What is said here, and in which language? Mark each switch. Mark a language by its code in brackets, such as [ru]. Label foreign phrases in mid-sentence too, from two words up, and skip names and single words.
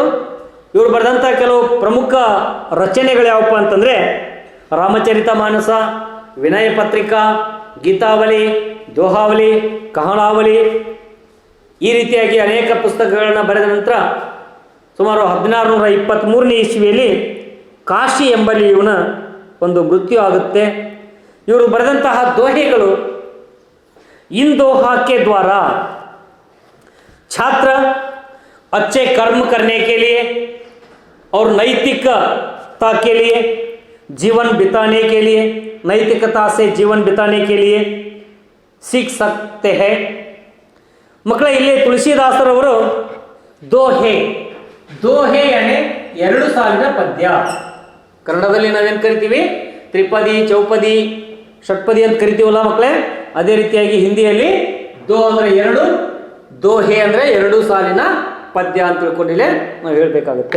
[kn] ಇವರು ಬರೆದಂಥ ಕೆಲವು ಪ್ರಮುಖ ರಚನೆಗಳು ಯಾವಪ್ಪ ಅಂತಂದರೆ ರಾಮಚರಿತಮಾನಸ, ವಿನಯ ಪತ್ರಿಕಾ, ಗೀತಾವಲಿ, ದೋಹಾವಲಿ, ಕಹಳಾವಲಿ ಈ ರೀತಿಯಾಗಿ ಅನೇಕ ಪುಸ್ತಕಗಳನ್ನು ಬರೆದ ನಂತರ ಸುಮಾರು 1623 ಇಸ್ವಿಯಲ್ಲಿ ಕಾಶಿ ಎಂಬಲ್ಲಿ ಇವನ ಒಂದು ಮೃತ್ಯು ಆಗುತ್ತೆ. ಇವರು ಬರೆದಂತಹ ದೋಹೆಗಳು, [hi] इन दोहा के द्वारा छात्र अच्छे कर्म करने के लिए और नैतिकता के लिए जीवन बिताने के लिए, नैतिकता से जीवन बिताने के लिए सीख सकते हैं. [kn] ಮಕ್ಕಳೇ, ಇಲ್ಲಿ ತುಳಸಿದಾಸರವರು ದೋಹೆ ಅಂದರೆ 2 ಸಾಲಿನ ಪದ್ಯ. ಕನ್ನಡದಲ್ಲಿ ನಾವೇನು ಕರಿತೀವಿ, ತ್ರಿಪದಿ, ಚೌಪದಿ, ಷಟ್ಪದಿ ಅಂತ ಕರಿತೀವಲ್ಲ ಮಕ್ಕಳೇ, ಅದೇ ರೀತಿಯಾಗಿ ಹಿಂದಿಯಲ್ಲಿ ದೋ ಅಂದರೆ 2, ದೋಹೆ ಅಂದರೆ 2 ಸಾಲಿನ ಪದ್ಯ ಅಂತ ತಿಳ್ಕೊಂಡಿಲ್ಲೇ ನಾವು ಹೇಳಬೇಕಾಗುತ್ತೆ.